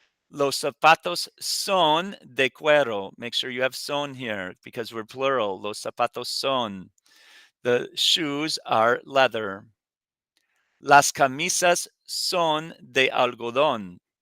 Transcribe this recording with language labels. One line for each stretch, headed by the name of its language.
Spanish: Los zapatos son de cuero.
English: Make sure you have son here because we're plural.
Spanish: Los zapatos son.
English: The shoes are leather.
Spanish: Las camisas son de algodón.